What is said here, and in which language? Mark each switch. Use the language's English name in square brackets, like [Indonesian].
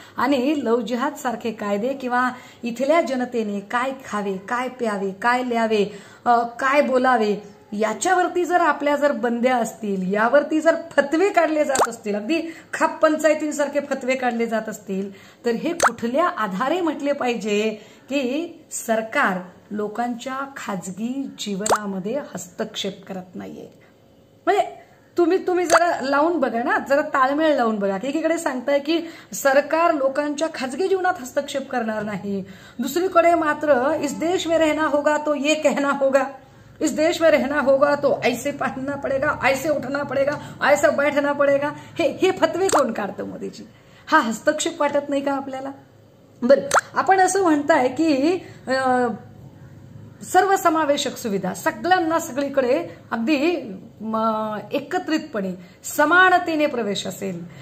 [Marathi] आणि लव जिहाद सारखे कायदे किंवा इथल्या जनतेने काय खावे, काय प्यावे, काय ल्यावे, काय बोलावे याच्यावरती जर आपल्या जर बंद्या असतील, यावरती जर फतवे काढले जात असतील, अगदी खाप पंचायतींसारखे फतवे काढले जात असतील, तर हे कुठल्या आधारे म्हटले पाहिजे की सरकार लोकांच्या खाजगी जीवनामध्ये हस्तक्षेप करत नाहीये. म्हणजे तुम्ही जरा लावून बघा ना, जरा ताळमेळ लावून बघा. एकीकडे सांगताय की सरकार लोकांच्या खाजगी जीवनात हस्तक्षेप करणार नाही, दुसरीकडे मात्र [Hindi] इस देश में रहना होगा तो ये कहना होगा, इस देश में रहना होगा तो ऐसे पहनना पड़ेगा, ऐसे उठना पड़ेगा, ऐसा बैठना पड़ेगा. [Marathi] हे फतवे कोण काढतं मोदीजी? हा हस्तक्षेप वाटत नाही का आपल्याला? बरं, आपण असं म्हणताय की सर्वसमावेशक सुविधा, सगळ्यांना सगळीकडे अगदी एकत्रितपणे समानतेने प्रवेश असेल.